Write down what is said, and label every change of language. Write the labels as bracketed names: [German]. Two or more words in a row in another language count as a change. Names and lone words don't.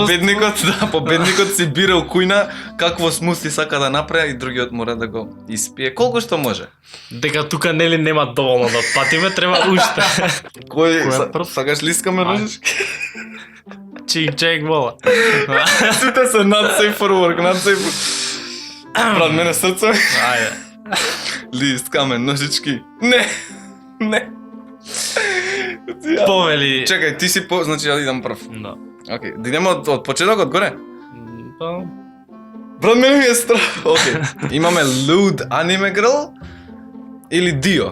[Macedonian] Победникот си бира у кујна какво смути сака да направи и другиот мора да го испие колку што може. Дека тука нели нема доволно да патиме, треба уште. Кој сакаш лискаме ножички? Чик вола. Сите се [English] not safe for work, not safe. [Macedonian] Брат, мене срце. Ајде. Лист, камен, ножички. Не. Повели. Чекај, ти си значи ја идам прв. Да. Океј, да идеме од почетокот горе. Па Брат, мене ми е страх. Океј. Имаме Lewd Anime Girl или Dio.